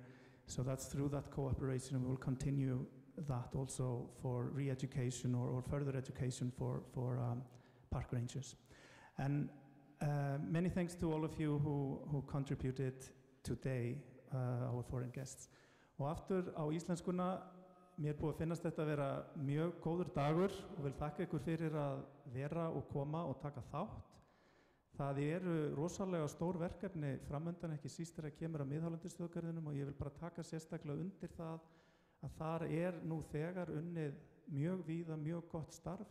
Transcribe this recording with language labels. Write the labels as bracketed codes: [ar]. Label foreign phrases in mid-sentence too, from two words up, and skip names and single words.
[en] So that's through that cooperation, we will continue that also for re-education or further education for park rangers. And many thanks to all of you who contributed today, our foreign guests. [is] Og aftur á íslenskuna, mér búið að finnast þetta að vera mjög góður dagur og vil þakka ykkur fyrir að vera og koma og taka þátt. Það eru rosalega stór verkefni framöndan, ekki síst þegar kemur að miðhálendisþjóðgarðinum, og ég vil bara taka sérstaklega undir það að þar nú þegar unnið mjög víða, mjög gott starf.